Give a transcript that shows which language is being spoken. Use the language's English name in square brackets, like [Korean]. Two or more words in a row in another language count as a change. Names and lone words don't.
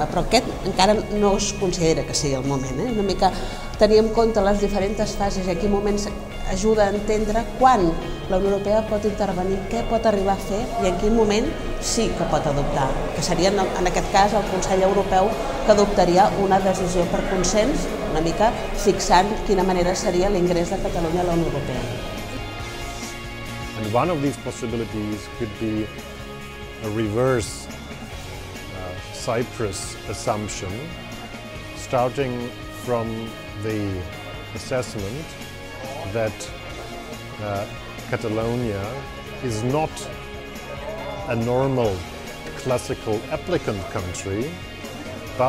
[Catalan] Però aquest encara no es considera que sigui el moment. Una mica tenir en compte les diferents fases i aquí moments ajuda a entendre quan la Unió Europea pot intervenir, què pot arribar a fer i en quin moment sí que pot adoptar, que seria en aquest cas el Consell Europeu que adoptaria una decisió per consens, una mica fixant quina manera seria l'ingrés de Catalunya a la Unió Europea. [English] And one of these possibilities could be a reverse Cyprus assumption, starting from the assessment that Catalonia is not a normal classical applicant country, but